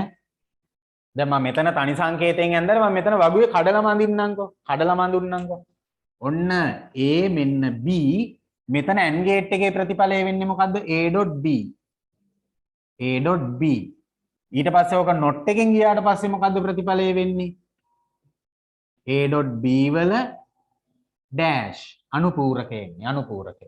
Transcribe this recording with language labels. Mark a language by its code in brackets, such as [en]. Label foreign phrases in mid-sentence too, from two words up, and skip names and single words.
[si] දැන් මම මෙතන තනි සංකේතයෙන් ඇන්දලා මම මෙතන වගුවේ කඩලා මඳින්නම්කෝ. ඔන්න A මෙන්න B මෙතන [en] AND gate [si] එකේ ප්‍රතිඵලය වෙන්නේ මොකද්ද? A.B. A.B. ඊට පස්සේ ඕක නොට් එකෙන් ගියාට පස්සේ මොකද්ද ප්‍රතිඵලය වෙන්නේ? A.B වල ඩෑෂ් අනුපූරකය එන්නේ අනුපූරකය.